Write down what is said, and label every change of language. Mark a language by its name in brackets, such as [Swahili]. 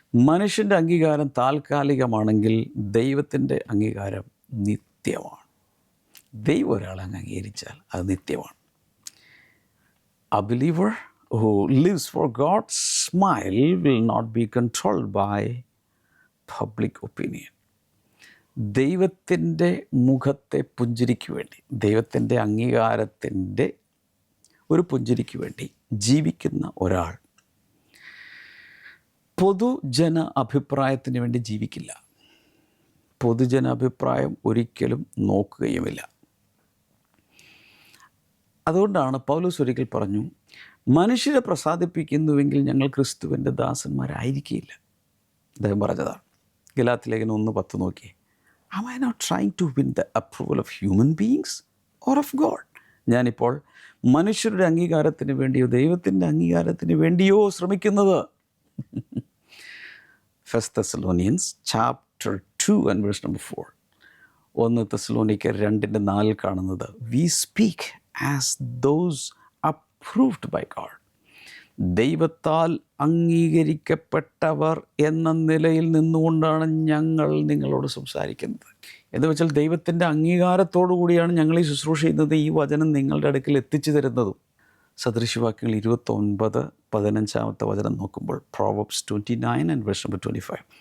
[Malayalam] മനുഷ്യൻ്റെ അംഗീകാരം താൽക്കാലികമാണെങ്കിൽ ദൈവത്തിൻ്റെ അംഗീകാരം നിത്യമാണ്. ദൈവം ഒരാളെ അംഗീകരിച്ചാൽ അത് നിത്യമാണ്. [English] A believer who lives for God's smile will not be controlled by public opinion. [Malayalam] ദൈവത്തിൻ്റെ മുഖത്തെ പുഞ്ചിരിക്ക് വേണ്ടി, ദൈവത്തിൻ്റെ അംഗീകാരത്തിൻ്റെ ഒരു പുഞ്ചിരിക്ക് വേണ്ടി ജീവിക്കുന്ന ഒരാൾ പൊതുജന അഭിപ്രായത്തിന് വേണ്ടി ജീവിക്കില്ല. പൊതുജന അഭിപ്രായം ഒരിക്കലും നോക്കുകയുമില്ല. അതുകൊണ്ടാണ് പൗലോസ് ഒരിക്കൽ പറഞ്ഞു, മനുഷ്യരെ പ്രസാദിപ്പിക്കുന്നുവെങ്കിൽ ഞങ്ങൾ ക്രിസ്തുവിൻ്റെ ദാസന്മാരായിരിക്കില്ല. അദ്ദേഹം പറഞ്ഞതാണ്. ഗലാത്യലേഖനം 1:10 നോക്കിയേ. [English] Am I not trying to win the approval of human beings or of God? [Malayalam] ഞാനിപ്പോൾ മനുഷ്യരുടെ അംഗീകാരത്തിന് വേണ്ടിയോ ദൈവത്തിൻ്റെ അംഗീകാരത്തിന് വേണ്ടിയോ ശ്രമിക്കുന്നത്? [English] 1 Thessalonians chapter 2 and verse number 4. 1 തെസ്സലോനിക്കർ 2:4 [Malayalam] കാണുന്നത്, [English] we speak as those approved by God. [Malayalam] ദൈവത്താൽ അംഗീകരിക്കപ്പെട്ടവർ എന്ന നിലയിൽ നിന്നുകൊണ്ടാണ് ഞങ്ങൾ നിങ്ങളോട് സംസാരിക്കുന്നത്. എന്ന് വെച്ചാൽ ദൈവത്തിൻ്റെ അംഗീകാരത്തോടു കൂടിയാണ് ഞങ്ങൾ ഈ ശുശ്രൂഷ ചെയ്യുന്നത്, ഈ വചനം നിങ്ങളുടെ അടുക്കൽ എത്തിച്ചു തരുന്നതും. സദൃശവാക്യങ്ങൾ 29:15 വചനം നോക്കുമ്പോൾ, [English] Proverbs 29 and verse number 25.